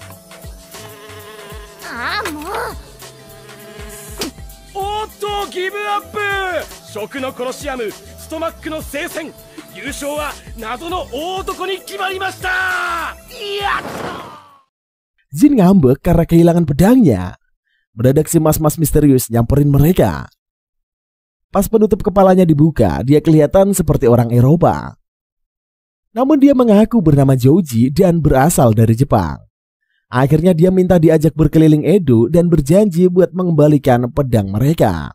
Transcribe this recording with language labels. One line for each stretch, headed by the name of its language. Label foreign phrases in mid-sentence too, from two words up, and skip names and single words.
Japanese: ああ、もう。おっと、ギブアップ。食のコロシアム、ストマックの聖戦、優勝は謎の大男に決まりました。やった。
Indonesian: Jin ngambek karena kehilangan pedangnya. Mendadak si mas-mas misterius nyamperin mereka. Pas penutup kepalanya dibuka, dia kelihatan seperti orang Eropa. Namun dia mengaku bernama Joji dan berasal dari Jepang. Akhirnya dia minta diajak berkeliling Edo dan berjanji buat mengembalikan pedang mereka.